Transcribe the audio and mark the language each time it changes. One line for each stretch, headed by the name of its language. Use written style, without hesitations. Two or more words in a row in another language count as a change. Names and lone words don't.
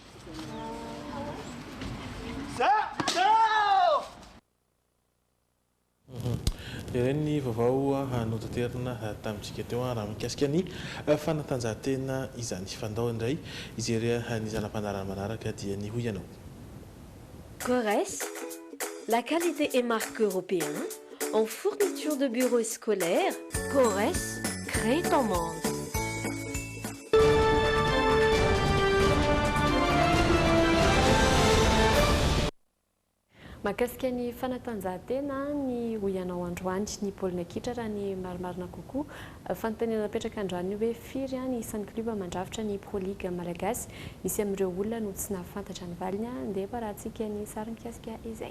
Malagasy: Ireny vaovao notanterina tamintsika teo raha mikasika ny fanatanjahantena izany fandao indray izy ery ny zanam-panarahana manaraka dia ny hoy ianao.
French: Corres, la qualité et marque européen en fourniture de bureaux scolaires. Corres, crée ton monde.
Malagasy: Mahakasika ny fanatanjahantena ny hoyanao androany ny baolina kitra raha ny marimarina kokoa fanontaniana napetraka androany hoe firy ny isan'ny kluba mandrafitra ny Pro League malagasy misy amin'ireo olona no tsy nahafantatra ny valiny dia parahantsika ny sary mikasika izay.